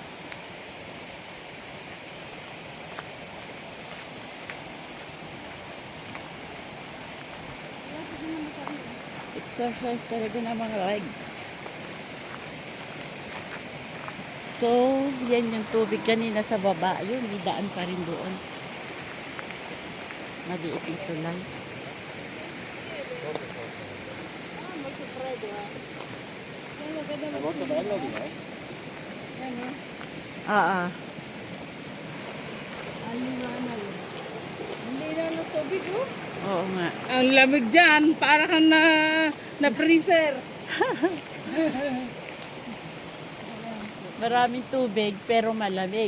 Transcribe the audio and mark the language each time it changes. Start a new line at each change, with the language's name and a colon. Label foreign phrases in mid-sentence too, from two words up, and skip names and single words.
Filipino: Exercise talaga ng mga legs. So, yan yung tubig kanina sa baba. Yun, may daan pa rin doon. Maliit na tulay.
Italian: Ah, molto freddo, ah.
Filipino: Yan, maganda
Italian: È molto bello lì,
Filipino: eh. Yan, oh. Ah, ah. Ang liwanag. Ang linaw ng tubig, oh. Oo nga. Ang lamig dyan, para kang na freezer. Maraming tubig pero malamig.